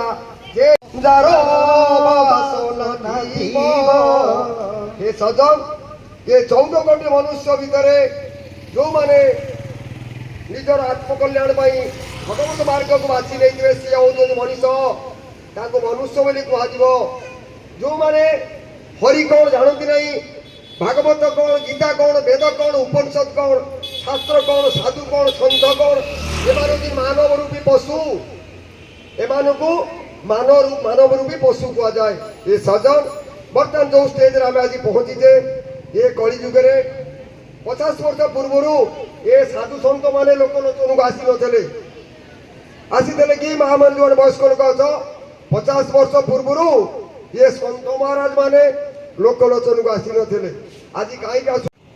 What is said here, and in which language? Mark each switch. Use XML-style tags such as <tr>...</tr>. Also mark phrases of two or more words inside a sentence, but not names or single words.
<or>ଯେ ଯାର ବାସନା ଥିବ ହେ ସଜନ, ଏ 14 କୋଟି ମନୁଷ୍ୟ ଭିତରେ ଯେଉଁମାନେ ନିଜର ଆତ୍ମକଲ୍ୟାଣ ପାଇଁ ଭଗବତ ମାର୍ଗକୁ ବାଛି ନେଇଥିବେ ସିଏ ହେଉଛନ୍ତି ମଣିଷ। ତାଙ୍କୁ ମନୁଷ୍ୟ ବୋଲି କୁହାଯିବ। ଯେଉଁମାନେ ହରି କ'ଣ ଜାଣନ୍ତି ନାହିଁ, ଭାଗବତ କ'ଣ, ଗୀତା କ'ଣ, ବେଦ କ'ଣ, ଉପନିଷଦ କ'ଣ, ଶାସ୍ତ୍ର କୋଣ ସାଧୁ କୋଣ ସନ୍ଥ କୋଣ এମାନେ ହେଉଛି ମାନବ ରୂପୀ ପଶୁ ଏମାନଙ୍କୁ ମାନବ ରୂପୀ ପଶୁ କୁହାଯାଏ। ଏ ସଜନ ବର୍ତ୍ତମାନ ଯେଉଁ ଷ୍ଟେଜରେ ଆମେ ଆଜି ପହଞ୍ଚିଛେ ଏ କଳି ଯୁଗରେ 50 ବର୍ଷ ପୂର୍ବରୁ ଏ ସାଧୁ ସନ୍ଥ ମାନେ ଲୋକଲୋଚନକୁ ଆସିନଥିଲେ ଆସିଥିଲେ କି ମା ମାନେ ଯେଉଁମାନେ ବୟସ୍କ ଲୋକ ଅଛ 50 ବର୍ଷ ପୂର୍ବରୁ ଏ ସନ୍ଥ ମହାରାଜ ମାନେ ଲୋକଲୋଚନକୁ ଆସିନଥିଲେ ଆଜି କାହିଁକି ଆସୁ</or>